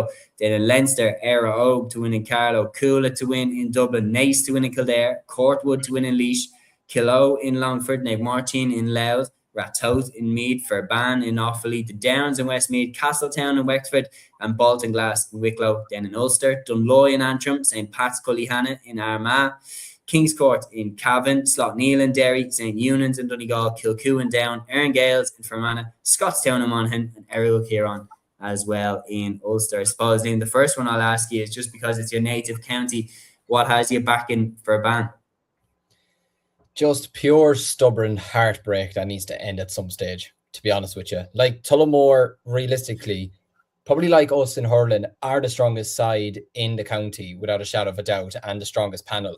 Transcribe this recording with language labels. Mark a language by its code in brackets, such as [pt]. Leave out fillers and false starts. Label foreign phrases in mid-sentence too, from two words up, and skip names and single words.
[en] Then in Leinster, Era Ogue to win in Carlow, Coola to win in Dublin, Naas to win in Kildare, Courtwood to win in Laois, Kilo in Longford, Nave Martin in Louth, Ratoath in Meath, Ferban in Offaly, the Downs in Westmeath, Castletown in Wexford, and Baltinglass in Wicklow. Then in Ulster, Dunloy in Antrim, St. Pat's Cullyhanna in Armagh, Kingscourt in Cavan, Slough-Neil in Derry, St. Eunan's in Donegal, Kilcoo in Down, Erringales in Fermanagh, Scottstown in Monaghan, and Errigal Kieran as well in Ulster. I suppose, Liam, the first one I'll ask you is just because it's your native county, what has you back in Ferban? Just pure stubborn heartbreak that needs to end at some stage, to be honest with you. Like Tullamore, realistically, probably like us in hurling, are the strongest side in the county without a shadow of a doubt, and the strongest panel.